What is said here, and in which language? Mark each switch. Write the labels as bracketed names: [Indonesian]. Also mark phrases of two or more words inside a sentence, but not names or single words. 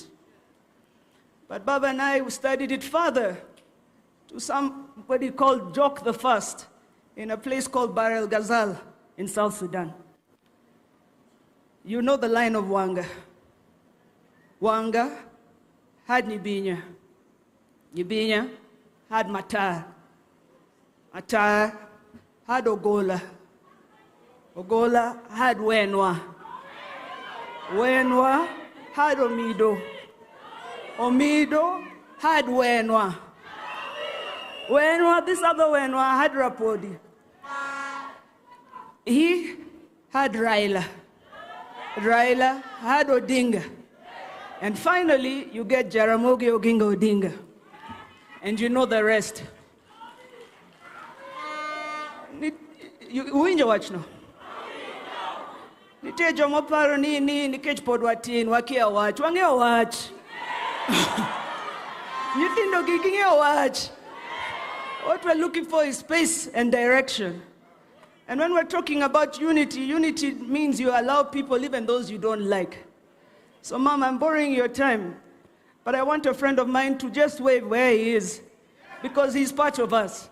[English] But Baba and I studied it further to somebody called Jok the First in a place called Beryl Ghazal in South Sudan. You know the line of Wanga. Wanga had Nyibinya. Nyibinya had Matar. Matar had Ogola. Ogola had Wenwa. Wenwa had Omido. Omido had Wenwa. Wenwa, this other Wenwa had Rapodi. He had Raila. Raila had Odinga. And finally, you get Jaramogi Odinga. And you know the rest. You watch now. [Luo (Kenya and Tanzania)] Nitejo moparo ni nikech pod watin wakia watch. Wang'eyo watch. Nyithindo gi ging'eyo watch. [English] What we're looking for is space and direction. And when we're talking about unity, unity means you allow people, even those you don't like. So, Mom, I'm borrowing your time, but I want a friend of mine to just wave where he is, because he's part of us.